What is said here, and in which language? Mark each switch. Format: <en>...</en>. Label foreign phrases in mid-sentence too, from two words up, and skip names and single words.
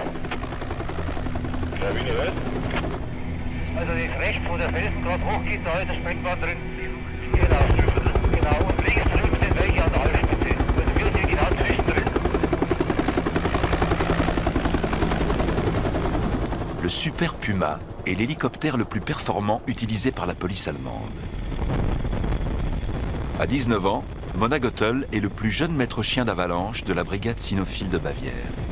<de>Lawine was? Also die ist rechts, wo der Felsen gerade hochgeht, da ist eine Springbahn drin. Genau, und links drüben sind welche an der Halbspitze. Also wir sind genau zwischendrin.</de> <fr>Le Super Puma est l'hélicoptère le plus performant utilisé par la police allemande. À 19 ans, Mona Goethel est le plus jeune maître chien d'avalanche de la brigade cynophile de Bavière.</fr>